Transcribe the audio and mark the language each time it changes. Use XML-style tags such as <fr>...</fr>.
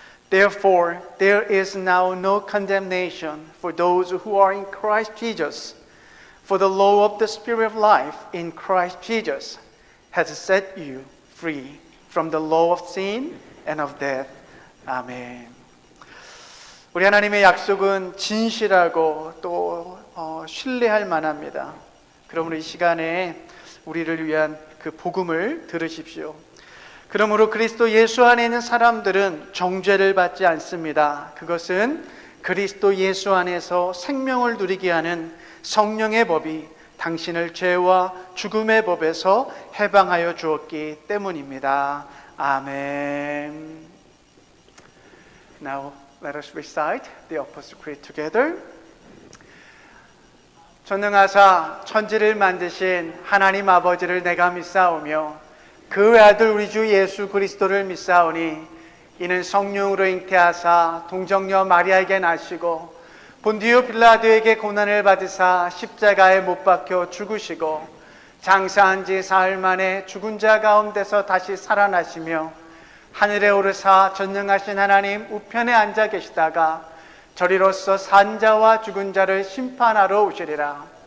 <en>Therefore, there is now no condemnation for those who are in Christ Jesus. For the law of the Spirit of life in Christ Jesus has set you free from the law of sin and of death.</en> <ko>아멘. 우리 하나님의 약속은 진실하고 또 신뢰할 만합니다. 그러므로 이 시간에 우리를 위한 그 복음을 들으십시오. 그러므로 그리스도 예수 안에 있는 사람들은 정죄를 받지 않습니다. 그것은 그리스도 예수 안에서 생명을 누리게 하는 성령의 법이 당신을 죄와 죽음의 법에서 해방하여 주었기 때문입니다. 아멘.</ko> <en>Now let us recite the Apostles' Creed together.</en> <ko>전능하사 천지를 만드신 하나님 아버지를 내가 믿사오며 그 외아들 우리 주 예수 그리스도를 믿사오니 이는 성령으로 잉태하사 동정녀 마리아에게 나시고 본디오 빌라도에게 고난을 받으사 십자가에 못 박혀 죽으시고 장사한 지 사흘 만에 죽은 자 가운데서 다시 살아나시며 하늘에 오르사 전능하신 하나님 우편에 앉아 계시다가 저리로서 산 자와 죽은 자를 심판하러 오시리라.</ko>